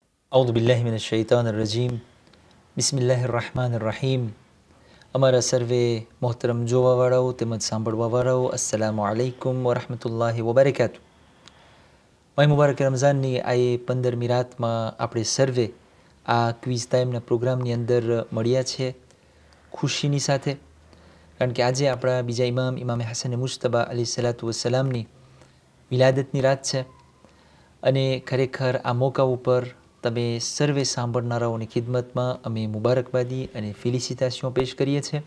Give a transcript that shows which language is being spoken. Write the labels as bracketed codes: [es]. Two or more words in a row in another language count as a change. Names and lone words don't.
[ar] أعوذ بالله من الشيطان الرجيم بسم الله الرحمن الرحيم [gu] અમારા સર્વે મોહતરમ જોવાવાળાઓ તેમજ સાંભળવાવાળાઓ [ar] السلام عليكم ورحمة الله وبركاته. [gu] માય મુબારક રમઝાનની આ 15મી રાતમાં આપણે સર્વે આ ક્વિઝ ટાઈમના પ્રોગ્રામની અંદર મળ્યા છે ખુશીની સાથે, કારણ કે આજે આપણા બીજા ઇમામ હસન મુજતબા [ar] عليه الصلاة والسلام [gu] વિલાદતની રાત છે અને ખરેખર આ મોકા ઉપર તમે સર્વે સાંભળનારાઓની ખિદમતમાં અમે મુબારકબાદી અને ફેલિસિટેશન પેશ કરીએ છીએ.